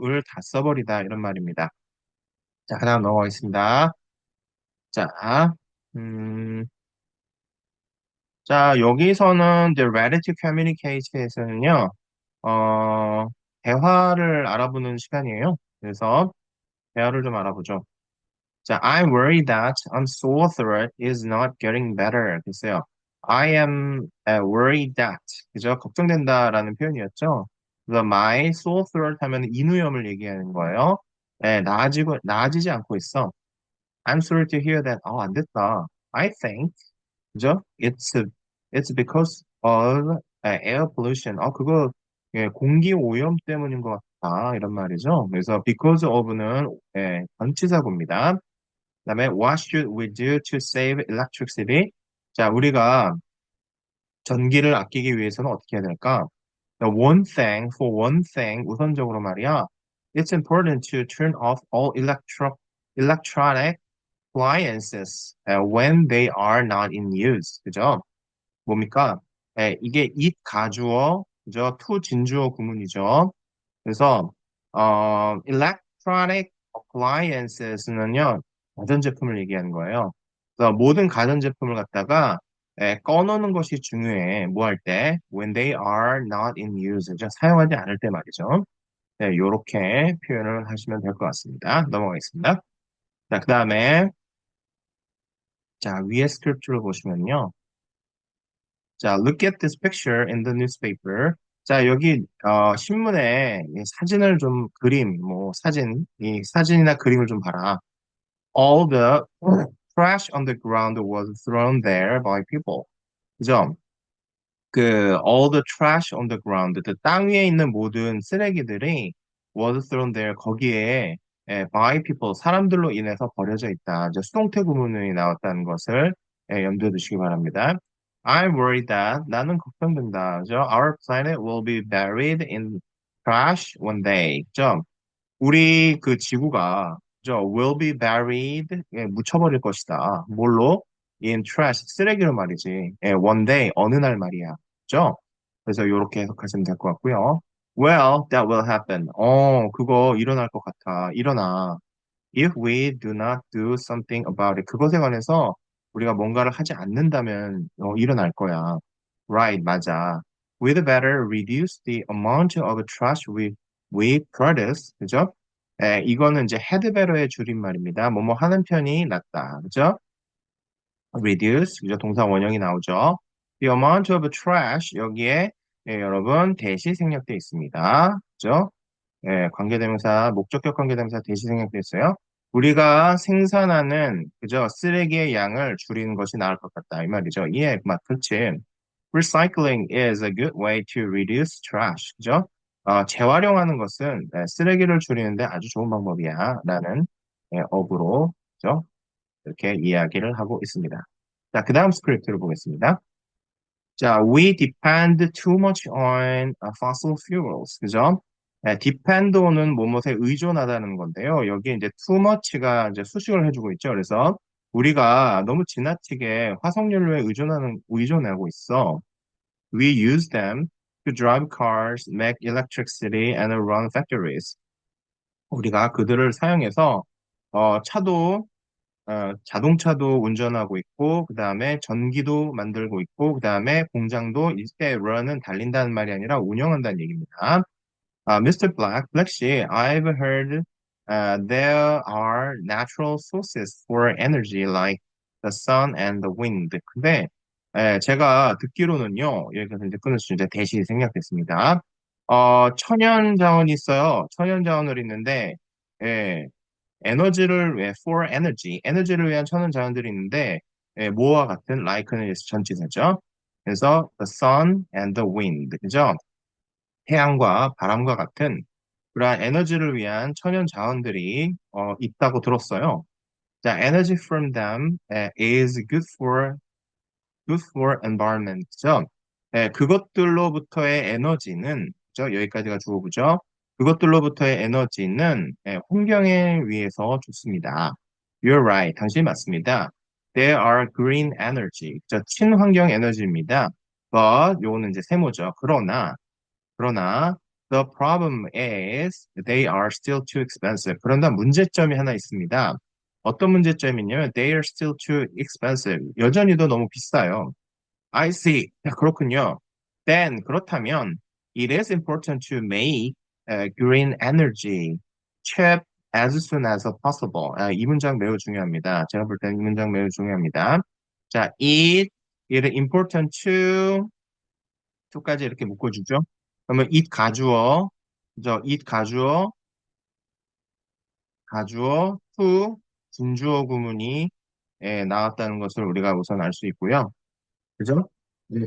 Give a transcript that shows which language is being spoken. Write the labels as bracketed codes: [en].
[ko] 을 다 써버리다 이런 말입니다. 자, 그다음 넘어가겠습니다. 자, 음, 자 여기서는 [en] the ready to communicate [ko] 에서는요, 어, 대화를 알아보는 시간이에요. 그래서 대화를 좀 알아보죠. [en] 자, I'm worried that I'm sore throat is not getting better. [ko] 글쎄요. [en] I am worried that. [ko] 그죠? 걱정된다라는 표현이었죠. 그래서 [en] my sore throat [ko] 하면 인후염을 얘기하는 거예요. 나아지지 않고 있어. [en] I'm sorry to hear that. [ko] 안 됐다. [en] I think, [ko] 그죠? [en] It's because of air pollution. [ko] 그거 예, 공기 오염 때문인 것 같다. 이런 말이죠. 그래서 because of는 전치사구입니다. 그다음에 [en] what should we do to save electricity? [ko] 자, 우리가 전기를 아끼기 위해서는 어떻게 해야 될까? [en] The one thing, for one thing, [ko] 우선적으로 말이야. [en] It's important to turn off all electronic appliances when they are not in use. [ko] 그죠? 뭡니까? 이게 it 가주어, 그죠? to 진주어 구문이죠. 그래서 electronic appliances는요 가전제품을 얘기하는 거예요. 그래서 모든 가전제품을 갖다가 꺼놓는 것이 중요해. 뭐 할 때? [en] When they are not in use. [ko] 사용하지 않을 때 말이죠. 네, 요렇게 표현을 하시면 될 것 같습니다. 넘어가겠습니다. 자, 그 다음에 자 위에 스크립트를 보시면요. [en] 자, look at this picture in the newspaper. [ko] 자, 여기 신문에 이 사진을 좀 그림, 뭐 이 사진이나 그림을 좀 봐라. [en] All the trash on the ground was thrown there by people. [ko] 그죠? [en] all the trash on the ground, [ko] 그 땅 위에 있는 모든 쓰레기들이 [en] was thrown there [ko] 거기에 [en] by people [ko] 사람들로 인해서 버려져 있다. 이제 수동태 구문이 나왔다는 것을 염두에 두시기 바랍니다. [en] I'm worried that [ko] 나는 걱정된다. 그죠? [en] Our planet will be buried in trash one day. [ko] 그죠? 우리 그 지구가 will be buried 묻혀버릴 것이다. 뭘로? [en] In trash [ko] 쓰레기로 말이지. [en] one day [ko] 어느 날 말이야. 그죠? 그래서 이렇게 해석하시면 될 것 같고요. [en] Well, that will happen. [ko] 그거 일어날 것 같아. 일어나. [en] If we do not do something about it. [ko] 그것에 관해서 우리가 뭔가를 하지 않는다면 일어날 거야. [en] Right, [ko] 맞아. [en] We'd better reduce the amount of trash we produce. [ko] 그죠? 이거는 이제 had better의 줄임말입니다. 뭐뭐 하는 편이 낫다. 그죠? reduce, 그죠? 동사 원형이 나오죠. The amount of trash, 여기에 여러분 대시 생략되어 있습니다. 그죠? 관계대명사, 목적격 관계대명사 대시 생략되어 있어요. 우리가 생산하는, 그죠? 쓰레기의 양을 줄이는 것이 나을 것 같다. 이 말이죠. 예, 그렇지. [en] Recycling is a good way to reduce trash. [ko] 그죠? 재활용하는 것은 쓰레기를 줄이는데 아주 좋은 방법이야. 라는 어구로, 그죠? 이렇게 이야기를 하고 있습니다. 자, 그 다음 스크립트를 보겠습니다. [en] 자, we depend too much on fossil fuels. [ko] 그죠? depend on은 뭐뭐에 의존하다는 건데요. 여기 이제 too much가 이제 수식을 해주고 있죠. 그래서 우리가 너무 지나치게 화석연료에 의존하고 있어. [en] We use them to drive cars, make electricity, and run factories. [ko] 우리가 그들을 사용해서 차도 자동차도 운전하고 있고, 그 다음에 전기도 만들고 있고, 그 다음에 공장도 이때 run은 달린다는 말이 아니라 운영한다는 얘기입니다. [en] Mr. Black 씨, I've heard there are natural sources for energy like the sun and the wind. [ko] 근데 제가 듣기로는요, 여기서 이제 끊을 수 이제 대시 생략됐습니다. 천연 자원이 있어요. 천연 자원을 있는데, 예, 에너지를 왜 [en] for energy, [ko] 에너지를 위한 천연 자원들이 있는데 뭐와 같은 like는 전치사죠. 그래서 [en] the sun and the wind, [ko] 그죠? 태양과 바람과 같은 그러한 에너지를 위한 천연 자원들이 있다고 들었어요. [en] 자, energy from them is good for environment죠. [ko] 그것들로부터의 에너지는 그죠? 여기까지가 주어부죠. 그것들로부터의 에너지는 환경에 위해서 좋습니다. [en] You're right. [ko] 당신이 맞습니다. [en] They are green energy. [ko] 친환경 에너지입니다. But 요거는 이제 세모죠. 그러나 [en] the problem is they are still too expensive. [ko] 그런다 문제점이 하나 있습니다. 어떤 문제점이냐면 [en] they are still too expensive. [ko] 여전히도 너무 비싸요. [en] I see. [ko] 야, 그렇군요. [en] Then [ko] 그렇다면 [en] it is important to make green energy cheap as soon as possible. [ko] 이 문장 매우 중요합니다. 제가 볼 때는 이 문장 매우 중요합니다. 자, it important to까지 이렇게 묶어주죠. 그러면 it 가주어, 그죠? it 가주어 to 준주어 구문이 나왔다는 것을 우리가 우선 알 수 있고요. 그죠? 네.